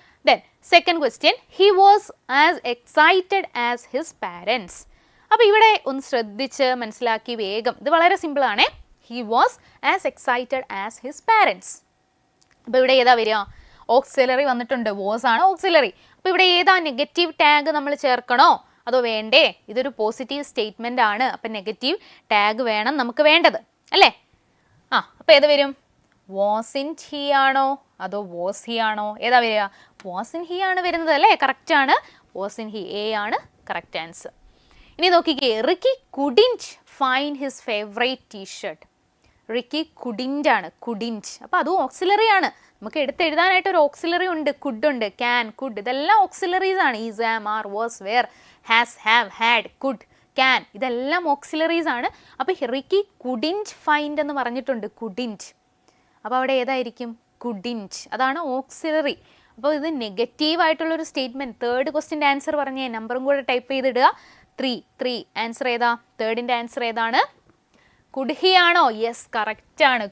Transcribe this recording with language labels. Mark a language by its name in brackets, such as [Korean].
[English] Then second question, he was as excited as his parents. [Malayalam] അപ്പോൾ ഇവിടെ ഒന്ന് ശ്രദ്ധിച്ച് മനസ്സിലാക്കി വേഗം. ഇത് വളരെ സിമ്പിൾ ആണേ. [English] He was as excited as his parents. [Malayalam] അപ്പോൾ ഇവിടെ ഏതാ വരിക? ഓക്സിലറി വന്നിട്ടുണ്ട്. was ആണ് ഓക്സിലറി. അപ്പോൾ ഇവിടെ ഏതാ നെഗറ്റീവ് ടാഗ് നമ്മൾ ചേർക്കണോ അതോ വേണ്ടേ? ഇതൊരു പോസിറ്റീവ് സ്റ്റേറ്റ്മെൻ്റ് ആണ്. അപ്പം നെഗറ്റീവ് ടാഗ് വേണം നമുക്ക് വേണ്ടത് അല്ലേ? അപ്പോൾ ഏത് വരും? [English] wasn't he [Malayalam] ആണോ അതോ [English] was he ആണോ? [Malayalam] ഏതാ വരിക? [English] wasn't he [Malayalam] ആണ് വരുന്നത് അല്ലേ? കറക്റ്റ് ആണ്. [English] wasn't he. [Malayalam] എ ആണ് കറക്റ്റ് ആൻസർ. ഇനി നോക്കിക്കേ. [English] Ricky couldn't find his favorite t-shirt. [Malayalam] Ricky couldn't ആണ്. couldn't. അപ്പോൾ അതും ഓക്സിലറി ആണ്. നമുക്ക് എഴുതാനായിട്ട് ഒരു ഓക്സിലറി ഉണ്ട്. could ഉണ്ട്, can, could. ഇതെല്ലാം ഓക്സിലറീസ് ആണ്. is, am, are, was, were, has, have, had, could, can. ഇതെല്ലാം ഓക്സിലറീസ് ആണ്. അപ്പോൾ റിക്കി [English] couldn't find [Malayalam] എന്ന് പറഞ്ഞിട്ടുണ്ട്. couldn't. അപ്പോൾ അവിടെ ഏതായിരിക്കും? couldn't. അതാണ് ഓക്സിലറി. അപ്പോൾ ഇത് നെഗറ്റീവ് ആയിട്ടുള്ളൊരു സ്റ്റേറ്റ്മെൻറ്റ്. തേർഡ് ക്വസ്റ്റ്യൻ്റെ ആൻസർ പറഞ്ഞേ. നമ്പറും കൂടെ ടൈപ്പ് ചെയ്തിടുക. 3. ആൻസർ ഏതാ? തേർഡിൻ്റെ ആൻസർ ഏതാണ്? [English] could he [Malayalam] ആണോ? യെസ്, കറക്റ്റ് ആണ്.